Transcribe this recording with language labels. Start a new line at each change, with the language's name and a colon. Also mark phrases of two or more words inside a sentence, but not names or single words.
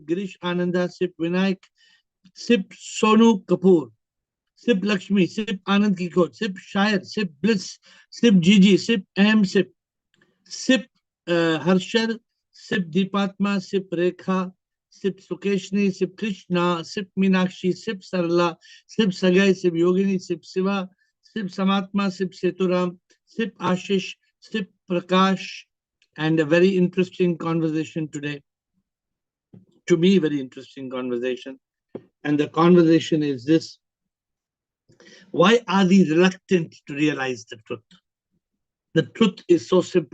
English: Girish Ananda, sip Vinayak, sip Sonu Kapoor, sip Lakshmi, sip Anand Kikot, sip Shair, sip Bliss, sip Gigi, sip Ahem, sip Harshar, sip Deepatma, sip Rekha, sip Sukeshni, sip Krishna, sip Meenakshi, sip Sarla, sip Sagai, sip Yogini, sip Siva, sip Samatma, sip Seturam, sip Ashish, sip Prakash, and a very interesting conversation today. To me, very interesting conversation. And the conversation is this: why are we reluctant to realize the truth? The truth is so simple.